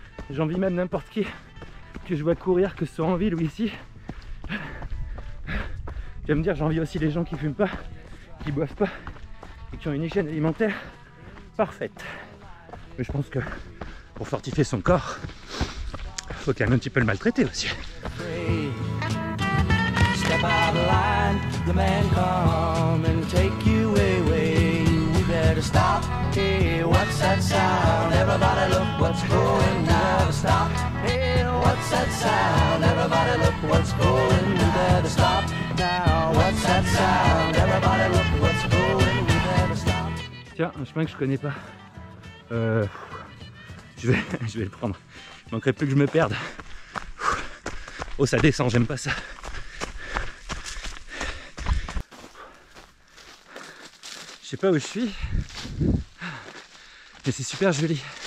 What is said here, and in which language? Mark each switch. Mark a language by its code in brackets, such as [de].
[fr] J'envie même n'importe qui que je vois courir, que ce soit en ville ou ici. Tu vas me dire, j'envie aussi les gens qui fument pas, qui boivent pas et qui ont une hygiène alimentaire parfaite. Mais je pense que pour fortifier son corps, il faut quand même un petit peu le maltraiter aussi. [en] Step out of line, the man come and take you away. We better stop. Hey, what's that sound? Everybody look what's going now. Stop. Hey, what's that sound? Everybody look what's going. We better stop now. What's that sound? Everybody look what's going. We better stop. [fr] Tiens, un chemin que je connais pas. Je vais le prendre. Il manquerait plus que je me perde. Oh, ça descend, j'aime pas ça. Je sais pas où je suis, mais c'est super joli.